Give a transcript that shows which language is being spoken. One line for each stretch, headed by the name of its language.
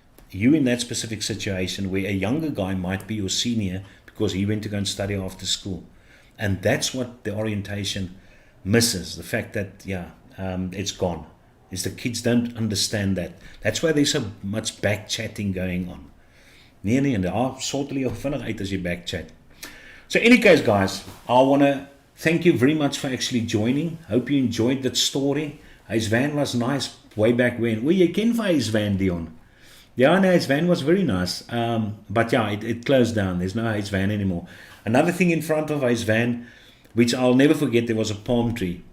English: You in that specific situation where a younger guy might be your senior because he went to go and study after school. And that's what the orientation misses. The fact that, it's gone. Is the kids don't understand that. That's why there's so much back chatting going on.
Afrikaans: Nee, daar sortel jy vinnig uit as jy backchat.
English: So in any case, guys, I want to thank you very much for actually joining. Hope you enjoyed that story. His van was nice way back when. Well, you can find his van, Dion. Yeah, no, his van was very nice. But yeah, it closed down. There's no his van anymore. Another thing in front of his van, which I'll never forget, there was a palm tree.